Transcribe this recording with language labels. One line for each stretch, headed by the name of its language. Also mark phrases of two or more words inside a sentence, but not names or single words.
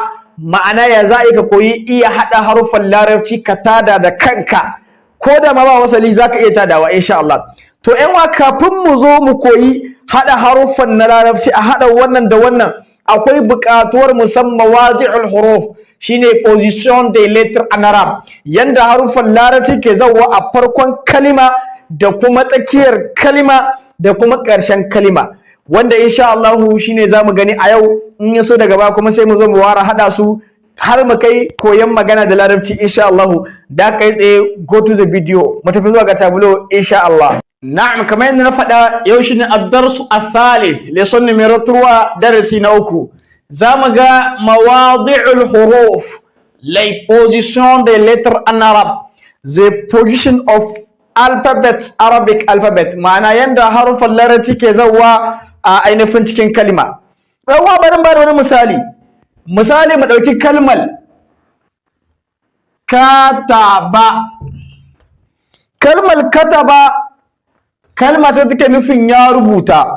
Hausa: Ma'ana ya za a yi ka koyi iya haɗa haruffan larabci ka tada da kanka, ko da ma ba wasali za ka iya tadawa
Arabic: إن شاء الله.
Hausa: To ƴan wa kafin mu zo mu koyi haɗa haruffan na larabci, a haɗa wannan da wannan, akwai buƙatuwar musamman
Arabic: وضع الحروف,
Hausa: shine
French: position des lettres en arabe,
Hausa: yanda haruffan larabci ke zauwa a farkon kalima da kuma tsakiyar kalima da kuma ƙarshen kalima, wanda
Arabic: إن شاء الله
Hausa: shine zamu gani a yau. In ya so daga baya kuma sai mu zo mu ware haɗa su har mu kai koyon magana da larabci
Arabic: إن شاء الله.
Hausa: Da kai tsaye
English: go to the video,
Hausa: mu tafi zuwa ga tableau
Arabic: إن شاء الله.
Hausa: Na'am, kamar yadda na faɗa, yau shine
Arabic: الدرس الثالث,
French: lesson numero 3,
Hausa: darasi na 3. Zamu ga
Arabic: مواضع الحروف,
French: les positions des lettres en arabe,
English: the position of alphabet, Arabic alphabet,
Hausa: ma'ana yanda harufan larabci ke zawa a ainihin cikin kalma. Rawa barin ba da wani misali mu ɗauki kalmar kataba. Kalmar kataba kalma ta take nufin ya rubuta.